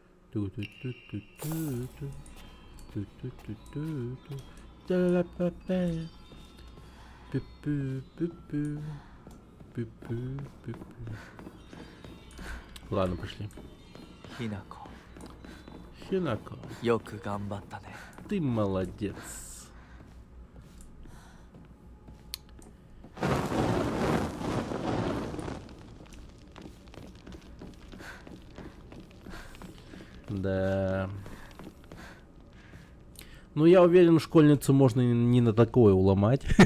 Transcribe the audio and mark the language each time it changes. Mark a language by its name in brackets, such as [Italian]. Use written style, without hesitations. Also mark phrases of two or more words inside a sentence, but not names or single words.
[Russian] Ладно, пошли. [Japanese] ひなこ [Russian] Хинако, [Japanese] よく頑張ったね [Russian] ты молодец. Да. Ну, я уверен, школьницу можно не на такое уломать.